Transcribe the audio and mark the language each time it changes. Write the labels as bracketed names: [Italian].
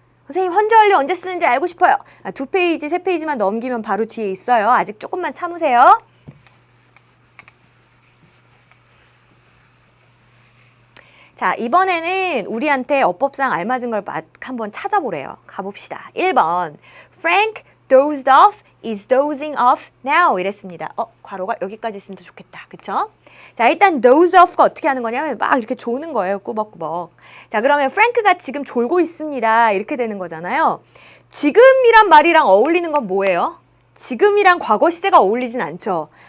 [Korean] 선생님, 현재 완료 언제 쓰는지 알고 싶어요. 2페이지, 3페이지만 넘기면 바로 뒤에 있어요. 아직 조금만 참으세요. 자, 이번에는 우리한테 어법상 알맞은 걸 한번 찾아보래요. 가봅시다. 1번. [English] Frank dozed off is dozing off now [Korean] 이랬습니다. 괄호가 여기까지 있으면 더 좋겠다. 그쵸? 자, 일단 doze off가 어떻게 하는 거냐면 막 이렇게 조는 거예요. 꾸벅꾸벅. 자, 그러면 프랭크가 지금 졸고 있습니다. 이렇게 되는 거잖아요. 지금이란 말이랑 어울리는 건 뭐예요? 지금이랑 과거 시제가 어울리진 않죠.